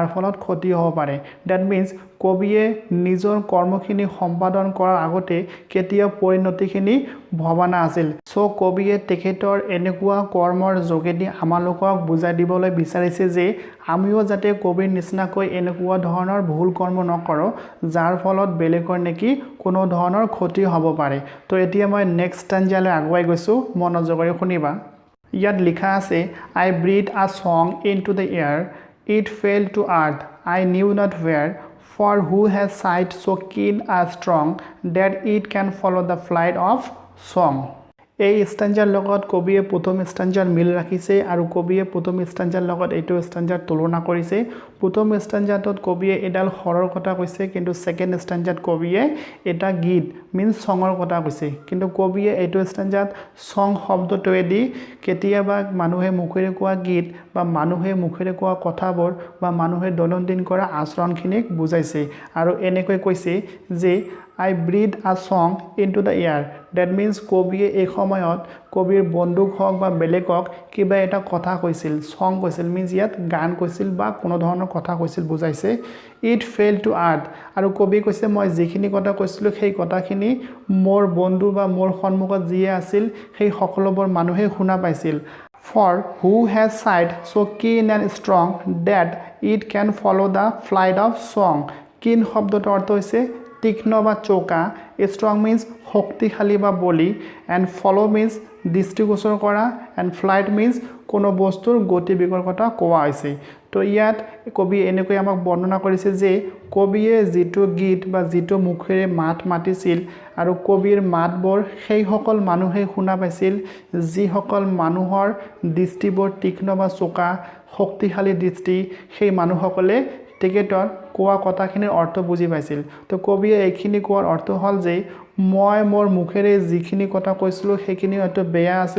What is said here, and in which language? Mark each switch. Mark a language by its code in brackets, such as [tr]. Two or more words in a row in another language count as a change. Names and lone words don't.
[as] ফলত ক্ষতি হ'ব পাৰে [en] that means [as] কবিয়ে নিজৰ কৰ্মখিনি সম্পাদন কৰাৰ আগতে কেতিয়া পৰিণতিখিনি ভবা নাছিল সো কবিয়ে তেখেতৰ এনেকুৱা কৰ্মৰ যোগেদি আমালোকক বুজাই দিবলৈ বিচাৰিছে যে আমিও যাতে কবিৰ নিচিনাকৈ এনেকুৱা ধৰণৰ ভুল কৰ্ম নকৰো যাৰ ফলত বেলেগৰ নেকি কোনো ধৰণৰ ক্ষতি হ'ব পাৰে তো এতিয়া মই [en] next stanzaলৈ [as] আগুৱাই গৈছো মনোযোগেৰে শুনিবা ইয়াত লিখা আছে [en] I breathed a song into the air, it fell to earth, I knew not where, for who has sight so keen and strong that it can follow the flight of song. [as] এই ষ্টেঞ্জাৰ লগত কবিয়ে প্ৰথম ষ্টেঞ্জাৰ মিল ৰাখিছে আৰু কবিয়ে প্ৰথম ষ্টেঞ্জাৰ লগত এইটো ষ্টেঞ্জাৰ তুলনা কৰিছে প্ৰথম ষ্টেঞ্জাৰটোত কবিয়ে এডাল হৰৰ কথা কৈছে কিন্তু [en] second stanzaত [as] কবিয়ে এটা গীত মিন্স সঙৰ কথা কৈছে কিন্তু কবিয়ে এইটো ষ্টেঞ্জাৰত সং শব্দটোৱেদি কেতিয়াবা মানুহে মুখেৰে কোৱা গীত বা মানুহে মুখেৰে কোৱা কথাবোৰ বা মানুহে দৈনন্দিন কৰা আচৰণখিনিক বুজাইছে আৰু এনেকৈ কৈছে যে [en] I breathed a song into the air. That means [as] কবিয়ে এই সময়ত কবিৰ বন্দুক হওক বা বেলেগক কিবা এটা কথা কৈছিল সং কৈছিল মিন্স ইয়াত গান কৈছিল বা কোনো ধৰণৰ কথা কৈছিল বুজাইছে [en] it fell to earth [as] আৰু কবি কৈছে মই যিখিনি কথা কৈছিলো সেই কথাখিনি মোৰ বন্ধু বা মোৰ সন্মুখত যিয়ে আছিল সেই সকলোবোৰ মানুহে শুনা পাইছিল [en] for who has sight so keen and strong that it can follow the flight of song [as] keen শব্দটোৰ অৰ্থ হৈছে তীক্ষ্ণ বা চোকা [en] strong means [as] শক্তিশালী বা বলি [en] and follow means [as] দৃষ্টিগোচৰ কৰা [en] and flight means [as] কোনো বস্তুৰ গতিবেগৰ কথা কোৱা হৈছে তো ইয়াত কবি এনেকৈ আমাক বৰ্ণনা কৰিছে যে কবিয়ে যেটো গীত বা যেটো মুখেৰে মাত মাতিছিল আৰু কবিৰ মাতবোৰ সেই সকল মানুহে শুনা পাইছিল যি সকল মানুহৰ দৃষ্টিবোৰ তীক্ষ্ণ বা চোকা শক্তিশালী দৃষ্টি সেই মানুহসকলে তেখেতৰ কোৱা কথাখিনিৰ অৰ্থ বুজি পাইছিল তো কবিয়ে এইখিনি কোৱাৰ অৰ্থ হ'ল যে মই মোৰ মুখেৰে যিখিনি কথা কৈছিলো সেইখিনি হয়তো বেয়া আছিল